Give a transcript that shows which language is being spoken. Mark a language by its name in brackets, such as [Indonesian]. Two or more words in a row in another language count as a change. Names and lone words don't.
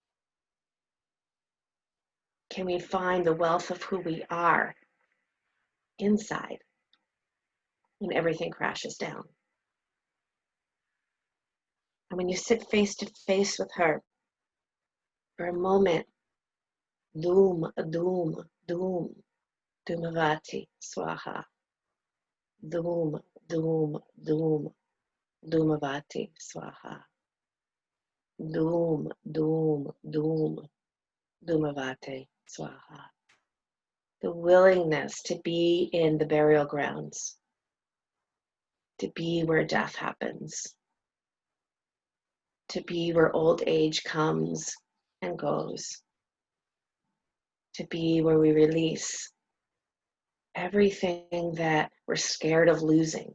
[English] Can we find the wealth of who we are inside when everything crashes down? And when you sit face to face with her for a moment, [Sanskrit] Dhum, Dhum, Dhum, Dhumavati, Swaha, Dhum, Dhum, Dhum, Dhumavati, Swaha, Dhum, Dhum, Dhum, Dhumavati, Swaha. [English] The willingness to be in the burial grounds, to be where death happens, to be where old age comes and goes, to be where we release everything that we're scared of losing.